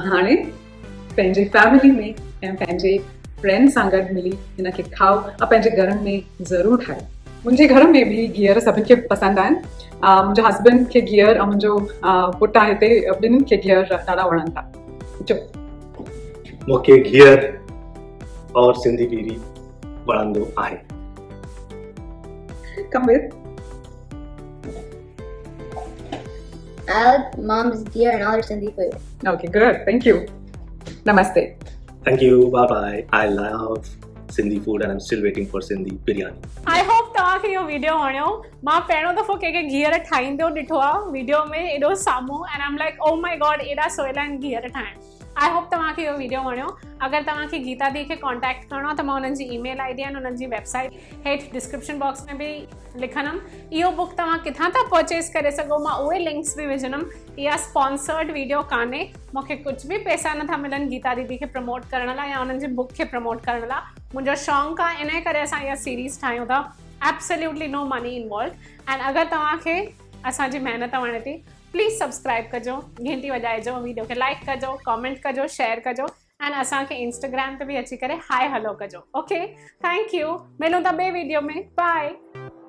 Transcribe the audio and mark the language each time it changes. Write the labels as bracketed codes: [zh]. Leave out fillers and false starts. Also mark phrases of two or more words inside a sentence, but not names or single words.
[sd] हाणे पंहिंजे फैमिली में ऐं पंहिंजे फ्रेंड्स सां गॾु मिली हिनखे खाओ ऐं पंहिंजे घरनि में ज़रूरु ठाहियो। मुंहिंजे घर में बि घीअर सभिनि खे पसंदि आहिनि। मुंहिंजे हस्बैंड खे घीअर ऐं मुंहिंजो पुटु आहे हिते, ॿिन्हिनि खे घीअर ॾाढा वणनि था। मूंखे घीअर और सिंधी बीड़ी वणंदो आहे। [en] Come with. I like mom's gear and other Sindhi food. Okay, good. Thank you. Namaste. Thank you. Bye bye. I love Sindhi food and I'm still waiting for Sindhi biryani. I hope [sd] तव्हांखे इहो वीडियो वणियो। मां पहिरियों दफ़ो कंहिंखे घीअर ठाहींदो ॾिठो आहे वीडियो में एॾो साम्हूं, [en] And I am like oh my god [sd] एॾा सवला आहिनि घीअर ठाहिण। [en] I hope [sd] तव्हांखे इहो वीडियो वणियो। अगरि तव्हांखे गीता दी खे कॉन्टैक्ट करिणो आहे त मां हुननि जी [en] email ID [sd] ऐं हुननि जी वेबसाइट हेठि [en] description box [sd] में बि लिखंदमि। इहो बुक तव्हां किथां था परचेस करे सघो, मां उहे लिंक्स बि विझंदमि। इहा [en] sponsored video [sd] कान्हे, मूंखे कुझु बि पैसा नथा मिलनि गीता दीदी खे प्रमोट करण लाइ या हुननि जी बुक खे प्रमोट करण लाइ। मुंहिंजो शौक़ु आहे, इन करे असां इहा सीरीज़ ठाहियूं था। [en] Absolutely no money involve. [sd] एंड अगरि तव्हांखे असांजी महिनत वणे थी, [en] please subscribe [sd] कजो, घंटी वॼाइजो, वीडियो खे लाइक कजो, कॉमेंट कजो, शेयर कजो एंड असांखे इंस्टाग्राम ते बि अची करे [en] hi hello [sd] कजो। [en] Okay, thank you. [sd] मिलूं था ॿिए वीडियो में। बाय।